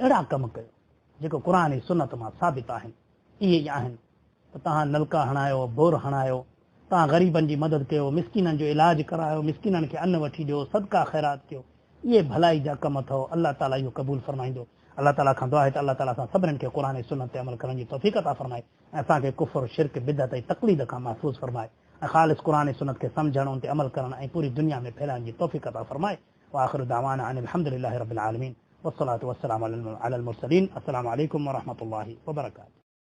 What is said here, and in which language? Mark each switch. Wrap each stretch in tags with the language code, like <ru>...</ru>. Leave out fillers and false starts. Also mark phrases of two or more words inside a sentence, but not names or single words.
<sd>अहिड़ा कम कयो जेको क़ुर ऐं सुनत मां साबित आहिनि। इहे ई आहिनि त तव्हां नलका हणायो, बोर हणायो, तव्हां ग़रीबनि जी मदद कयो, मिसकिननि जो इलाज करायो, मिसकिननि खे अन्न वठी ॾियो, सदका ख़ैरात कयो। इहे भलाई जा कम अथव,</sd> <ar>الله تعالى</ar> <sd>इहो क़बूल फरमाईंदो।</sd> <ar>الله تعالى</ar> <sd>खां दुआ आहे त</sd> <ar>الله تعالى</ar> <sd>असां सभिनीनि खे क़ुर ऐं सुनत ते अमल करण जी तौफ़ीक़ अता फरमाए, ऐं असांखे कुफ़र, शिरक, बिदअत ऐं तक़लीद खां महफ़ूज़ फरमाए, ऐं ख़ालिस क़ुर ऐं सुनत खे सम्झण, उन ते अमल करण ऐं पूरी दुनिया में फैलाइण जी तौफ़ीक़ अता फरमाए।</sd> <ar>وآخر دعوانا أن الحمد لله رب العالمين والصلاة والسلام على المرسلين. السلام عليكم ورحمة الله وبركاته.</ar>